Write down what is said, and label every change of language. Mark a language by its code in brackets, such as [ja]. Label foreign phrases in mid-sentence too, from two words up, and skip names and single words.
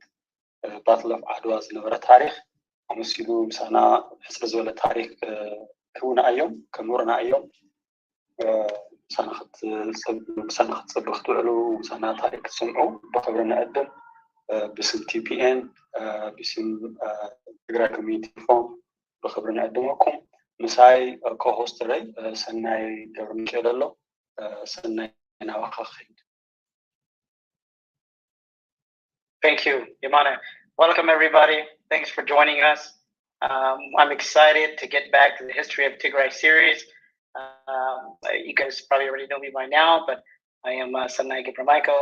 [ti] ባትል ኦፍ ዓድዋ ዝነበረ ታሪክ ኣመሲሉ ምሳና ሕፅረ ዝበለ ታሪክ ክውና እዮም ከምሩና እዮም ምሳና ክትፅሉ ክትውዕሉ ምሳና ታሪክ ክትሰምዑ ብክብሪ ንዕድም ብስም ቲፒኤን ብስም ትግራይ ኮሚኒቲ ፎም ብክብሪ ንዕድመኩም ምሳይ ኮሆስተረይ ሰናይ ገብረ ሚካኤል ኣሎ ሰናይ ናባኻ ኸይድ [en] Thank you, Yamana. Welcome, everybody. Thanks for joining us. I'm excited to get back to the History of Tigray series. You guys probably already know me by now, but I am Sanai Gibramichael.